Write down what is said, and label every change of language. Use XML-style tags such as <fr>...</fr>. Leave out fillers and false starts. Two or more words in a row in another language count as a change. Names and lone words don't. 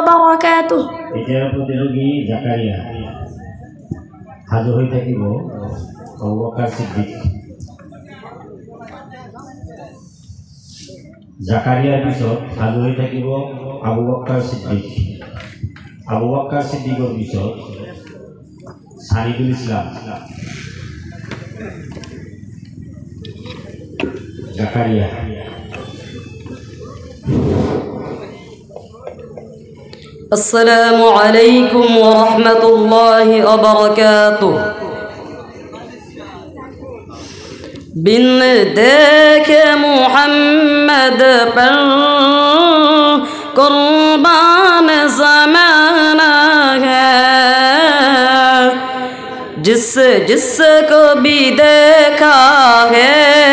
<ar>وبركاته</ar> <as>এতিয়াৰ প্ৰতিযোগী জাকাৰিয়া সাজু হৈ থাকিব আবু বকর সিদ্দিক জাকারিয়াৰ পিছত সাজু হৈ থাকিব আবু বকর সিদ্দিক আবু বকর সিদ্দিকৰ পিছত সানিদুল ইসলাম জাকারিয়া</as> <ar>السلام عليكم ورحمة الله وبركاته</ar> <hi>बिन देखे मुहम्मद पर कुर्बान ज़माना है जिसको भी देखा है</hi>